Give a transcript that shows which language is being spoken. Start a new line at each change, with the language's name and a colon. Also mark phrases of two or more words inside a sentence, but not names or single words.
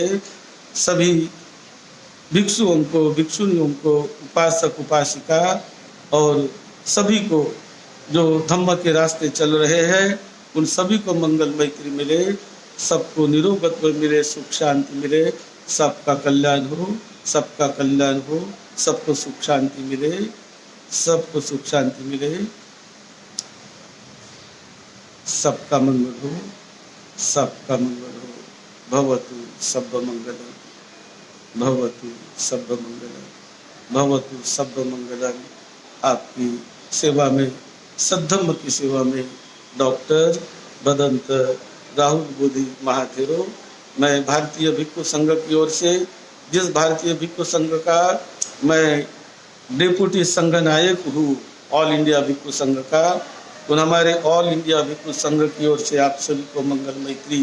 Hindi: सभी भिक्षुओं को भिक्षुनियों को उपासक उपासिका और सभी को जो धम्म के रास्ते चल रहे हैं उन सभी को मंगल मैत्री मिले, सबको निरोगत्व मिले, सुख शांति मिले। सबका कल्याण हो, सबका कल्याण हो, सबको सुख शांति मिले, सबको सुख शांति मिले। सबका मंगल हो, सबका मंगल हो।
Pali: भवतु सब मंगलम, भवतु सब मंगलम, भवतु सब मंगलम।
Hindi: आपकी सेवा में, सद्धम्म की सेवा में डॉक्टर बदंत राहुल बोधि महाथेरो। मैं भारतीय भिक्षु संघ की ओर से, जिस भारतीय भिक्षु संघ का मैं डिप्टी संघ नायक हूँ, ऑल इंडिया भिक्षु संघ का, उन हमारे ऑल इंडिया भिक्षु संघ की ओर से आप सभी को मंगल मैत्री।